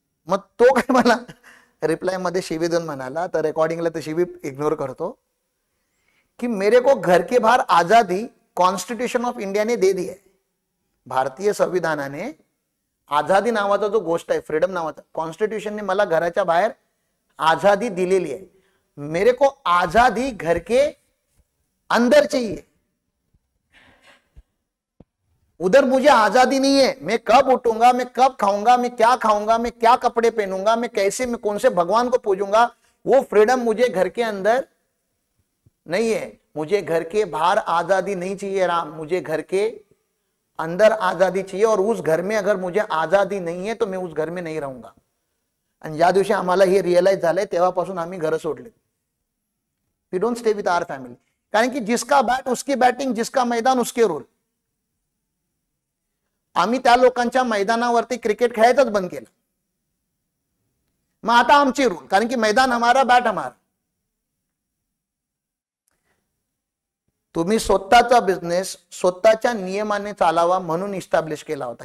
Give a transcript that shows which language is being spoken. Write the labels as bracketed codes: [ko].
[mr] मग तो काय मला रिप्लाय मध्ये शिवी देऊन म्हणाला, तर रेकॉर्डिंगला ते शिवी इग्नोर करतो, कि [hi] मेरे को घर के बाहर आजादी कॉन्स्टिट्यूशन ऑफ इंडिया ने दे दी है. [mr] भारतीय संविधानाने आझादी नावाचा जो गोष्ट आहे, फ्रीडम नावाचा, कॉन्स्टिट्यूशनने मला घराच्या बाहेर आजादी दिलेली आहे. [hi] मेरे को आजादी घर के अंदर चाहिए, उधर मुझे आजादी नहीं है. मैं कब उठूंगा, मैं कब खाऊंगा, मैं क्या कपड़े पहनूंगा, मैं कैसे, मैं कौन से भगवान को पूजूंगा, वो फ्रीडम मुझे घर के अंदर नहीं है. मुझे घर के बाहर आजादी नहीं चाहिए राम, मुझे घर के अंदर आजादी चाहिए. और उस घर में अगर मुझे आजादी नहीं है तो मैं उस घर में नहीं रहूंगा. [mr] आणि ज्या दिवशी आम्हाला हे रिअलाइज झालंय तेव्हापासून आम्ही घर सोडले. [en] We don't stay with our family. [hi] कारण की जिसका बॅट उसकी बॅटिंग, जिसका मैदान उसके रूल. [mr] आम्ही त्या लोकांच्या मैदानावरती क्रिकेट खेळायचंच बंद केलं. मग आता आमची रूल, कारण की [hi] मैदान हमारा, बॅट हमारा. [mr] तुम्ही स्वतःचा बिझनेस स्वतःच्या नियमाने चालावा म्हणून इस्टॅब्लिश केला होता.